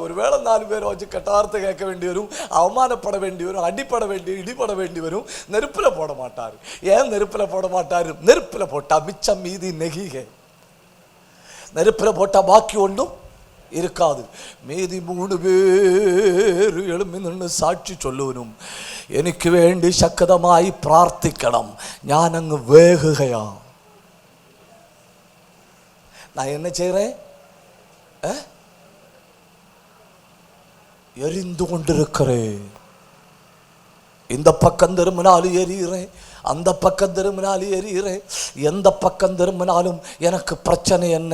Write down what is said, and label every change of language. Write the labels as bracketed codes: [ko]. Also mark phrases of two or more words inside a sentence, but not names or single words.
[ta] ஒருவேளை 4 பேரை வச்சு கட்டாரத்தை கேட்க வேண்டி வரும், அவமானப்பட வேண்டி வரும், அடிப்பட வேண்டி இடிபட வேண்டி வரும். நெருப்புல போட மாட்டாரு. ஏன் நெருப்புல போட மாட்டாரு? நெருப்புல போட்டா மிச்சம் மீதி நெகிகை. நெருப்புல போட்டா பாக்கி ஒன்றும் இருக்காது. மீதி 3 பேர் எழும்பி நின்று சாட்சி சொல்லுவனும் [ml] എനിക്ക് വേണ്ടി ശക്തമായി പ്രാർത്ഥിക്കണം, ഞാനങ്ങ് വേഗുകയാ. [ta] நான் என்ன செய்றேன்? எரிந்து கொண்டிருக்கிறேன். இந்த பக்கம் திரும்பினாலும் எரிகிறேன், அந்த பக்கம் திரும்பினாலும் எரிகிறேன். எந்த பக்கம் திரும்பினாலும் எனக்கு பிரச்சனை என்ன?